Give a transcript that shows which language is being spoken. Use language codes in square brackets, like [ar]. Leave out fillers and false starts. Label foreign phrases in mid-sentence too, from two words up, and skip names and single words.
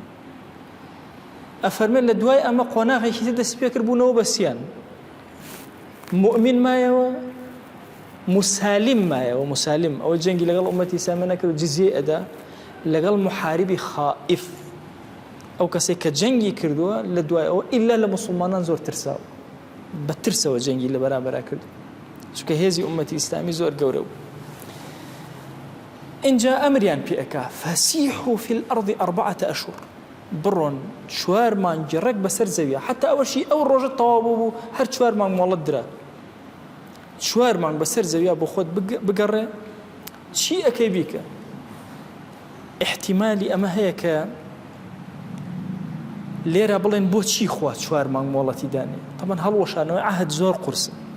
[ckb] ئەفەرمێ لە دوای ئەمە قۆناغێکی تر دەست پێ کردبوونەوە بەسییان مؤمن مایەوە مسالم مایەوە مسالم ئەوە جەنگی لەگەڵ ئومەتی ئیسلامی نەکرد و جزیە ئەدا لەگەڵ محاربی خائف ئەو کەسێک کە جەنگی کردووە لە دوای ئەوە ئیلا لە مسلمانان زۆر ترساوە بە ترسەوە جەنگی لە بەرامبەرا کرد چونکە هێزی ئومەتی ئیسلامی زۆر گەورە بوو اینجا ئەمریان پێ ئەکا [ar] فەسیحوا فی الأرض 4 أشهر [ckb] بڕۆن 4 مانگی ڕێک بەسەر زەویە حتا ئەوەشی ئەو ڕۆژە تەواو بوو هەر 4 مانگ مۆڵەت درا 4 مانگ بەسەر زەویە بۆ خۆت بگەڕێ چی ئەکەی بیکە احتیمالی ئەمە هەیە کە لێرە بڵێن بۆچی خوا 4 مانگ مۆڵەتی دانێ تەمان هەڵوەشانەوەی عەهد زۆر قورسە